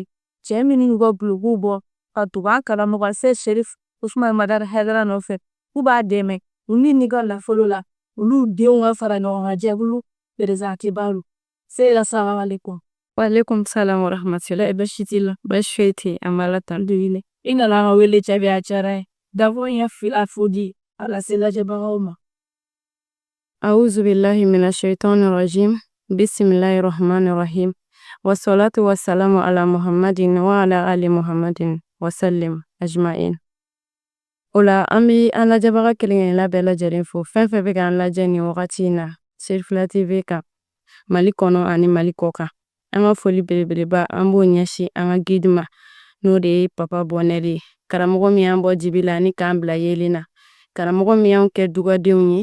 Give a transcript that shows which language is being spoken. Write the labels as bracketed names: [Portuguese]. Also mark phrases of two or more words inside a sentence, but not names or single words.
[Bambara] Cɛ minnu ka dulokiw bɔ ka tugu an karamɔgɔ se Cherif Usmane Madara Haidara nɔfɛ k'u b'a dɛmɛ u ni ka nafolo la olu denw ka fara ɲɔgɔn kan jɛkulu perezantibalu. [Arabic] Seyda السلام عليكم. وعليكم السلام ورحمة الله. [Bambara] Baasi t'i la? Baasi foyi tɛ yen, an b'a la tan. Alhamdulillah. I nana an ka wele jaabi a diyara n ye. D'abord n ye fo di a lase lajɛbagaw ma. [Arabic] أعوذ بالله من الشيطان الرجيم. بسم الله الرحمن الرحيم والصلاة والسلام على محمد وعلى آل محمد وسلم أجمعين. [Bambara] O la an bɛ an lajɛbaga kelen-kelenna bɛɛ lajɛlen fo fɛn fɛn bɛ k'an lajɛ nin wagati in na Chérifila TV kan Mali kɔnɔ ani Mali kɔkan. An ka foli belebeleba an b'o ɲɛsin an ka guide ma n'o de ye Papa Bonheur ye. Karamɔgɔ min y'an bɔ dibi la ani k'an bila yelen na. Karamɔgɔ min y'anw kɛ dugadenw ye.